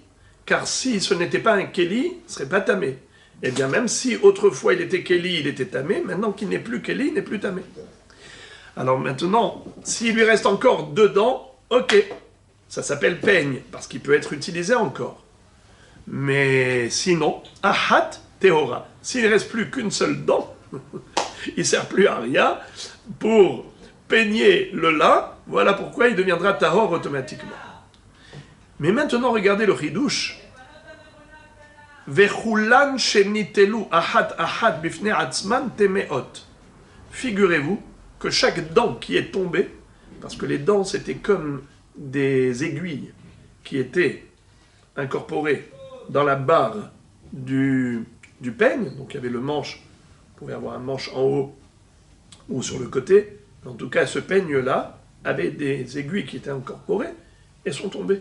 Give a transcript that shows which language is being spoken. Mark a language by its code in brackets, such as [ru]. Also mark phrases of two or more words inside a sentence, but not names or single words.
[fr] Car si ce n'était pas un Keli, il ne serait pas tamé. Eh bien, même si autrefois il était Keli, il était tamé, maintenant qu'il n'est plus Keli, il n'est plus tamé. Alors maintenant, s'il lui reste encore 2 dents, ok, ça s'appelle peigne, parce qu'il peut être utilisé encore. Mais sinon, [he] אחת טהורה, [fr] s'il ne reste plus qu'une seule dent, il ne sert plus à rien pour peigner le lin, voilà pourquoi il deviendra tahor automatiquement. Mais maintenant, regardez le chidouche. [he] וכולן שניטלו אחת אחת בפני עצמן טמאות. [fr] Figurez-vous que chaque dent qui est tombée, parce que les dents c'était comme des aiguilles qui étaient incorporées dans la barre du peigne, donc il y avait le manche, vous pouvez avoir un manche en haut ou sur le côté, en tout cas ce peigne-là avait des aiguilles qui étaient incorporées et sont tombées.